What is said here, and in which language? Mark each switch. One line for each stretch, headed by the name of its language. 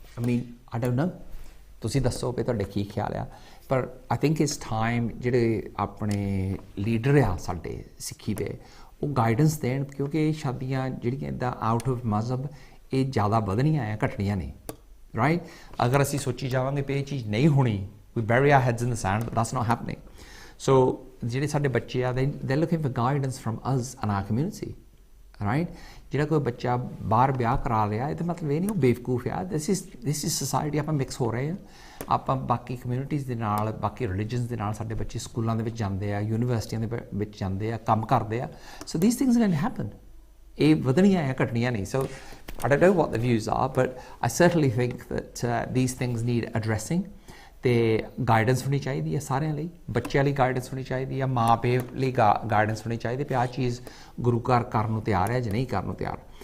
English: I don't know
Punjabi: ਤੁਸੀਂ ਦੱਸੋ ਵੀ ਤੁਹਾਡੇ ਕੀ ਖਿਆਲ ਆ ਪਰ
English: I think
Punjabi: ਇਸ ਟਾਈਮ ਜਿਹੜੇ ਆਪਣੇ ਲੀਡਰ ਆ ਸਾਡੇ ਸਿੱਖੀ ਦੇ ਉਹ ਗਾਈਡੈਂਸ ਦੇਣ ਕਿਉਂਕਿ ਇਹ ਸ਼ਾਦੀਆਂ ਜਿਹੜੀਆਂ ਇੱਦਾਂ ਆਊਟ ਆਫ ਮਜ਼ਹਬ ਇਹ ਜ਼ਿਆਦਾ ਵਧਣੀਆਂ ਆ ਘਟਣੀਆਂ ਨਹੀਂ ਰਾਈਟ। ਅਗਰ ਅਸੀਂ ਸੋਚੀ ਜਾਵਾਂਗੇ ਵੀ ਇਹ ਚੀਜ਼ ਨਹੀਂ ਹੋਣੀ
English: we bury our heads in the sand that's not happening. So
Punjabi: ਜਿਹੜੇ ਸਾਡੇ ਬੱਚੇ ਆ
English: they're looking for guidance from us and our community right।
Punjabi: ਜਿਹੜਾ ਕੋਈ ਬੱਚਾ ਬਾਹਰ ਵਿਆਹ ਕਰਾ ਰਿਹਾ ਇਹਦਾ ਮਤਲਬ ਇਹ ਨਹੀਂ ਉਹ ਬੇਵਕੂਫ ਆ।
English: this is society
Punjabi: ਆਪਾਂ ਮਿਕਸ ਹੋ ਰਹੇ ਆ ਆਪਾਂ ਬਾਕੀ ਕਮਿਊਨਿਟੀਜ਼ ਦੇ ਨਾਲ ਬਾਕੀ ਰਿਲੀਜਨਸ ਦੇ ਨਾਲ ਸਾਡੇ ਬੱਚੇ ਸਕੂਲਾਂ ਦੇ ਵਿੱਚ ਜਾਂਦੇ ਆ ਯੂਨੀਵਰਸਿਟੀਆਂ ਦੇ ਵਿੱਚ ਜਾਂਦੇ ਆ ਕੰਮ ਕਰਦੇ ਆ।
English: so these things can happen
Punjabi: ਇਹ ਵਧਣੀਆਂ ਆ ਘਟਣੀਆਂ ਨਹੀਂ।
English: so I don't know what the views are but I certainly think that these things need addressing
Punjabi: ਤੇ ਗਾਈਡੈਂਸ ਹੋਣੀ ਚਾਹੀਦੀ ਹੈ ਸਾਰਿਆਂ ਲਈ ਬੱਚਿਆਂ ਲਈ ਗਾਈਡੈਂਸ ਹੋਣੀ ਚਾਹੀਦੀ ਹੈ ਮਾਂ ਪਿਓ ਲਈ ਗਾਈਡੈਂਸ ਹੋਣੀ ਚਾਹੀਦੀ ਵੀ ਆਹ ਚੀਜ਼ ਗੁਰੂ ਘਰ ਕਰਨ ਨੂੰ ਤਿਆਰ ਹੈ ਜਾਂ ਨਹੀਂ ਕਰਨ ਨੂੰ ਤਿਆਰ।